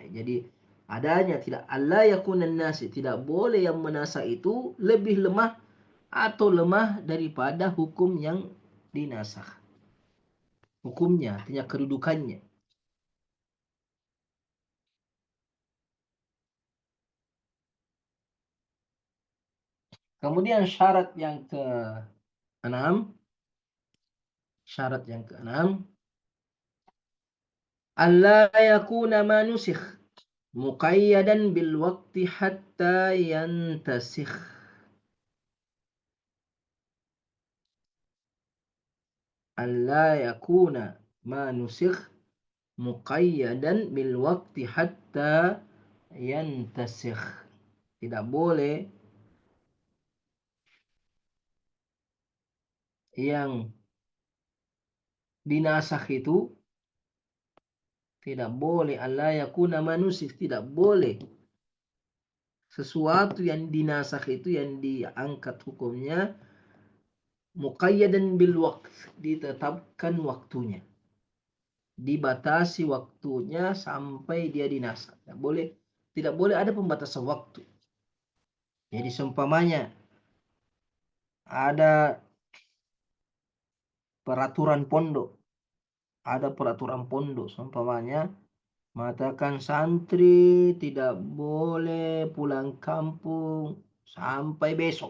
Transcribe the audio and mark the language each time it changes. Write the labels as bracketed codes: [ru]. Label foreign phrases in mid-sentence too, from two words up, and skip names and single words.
[id] Jadi adanya tidak [ar] ألا يكون الناسخ, [id] tidak boleh yang menasakh itu lebih lemah atau lemah daripada hukum yang dinasakh. Hukumnya, artinya kedudukannya. Kemudian syarat yang ke-6, [ar] ألا يكون ما نسخ مقيدا بالوقت حتى ينتسخ. ألا يكون ما نسخ مقيدا بالوقت حتى ينتسخ. [id] Tidak boleh yang dinasakh itu, tidak boleh [ar] ألا يكون ما نسخ, [id] tidak boleh sesuatu yang dinasakh itu, yang diangkat hukumnya, [ar] مقيدا بالوقت, [id] ditetapkan waktunya, dibatasi waktunya sampai dia dinasakh. Tidak boleh ada pembatasan waktu. Jadi seumpamanya ada peraturan pondok, seumpamanya mengatakan santri tidak boleh pulang kampung sampai besok.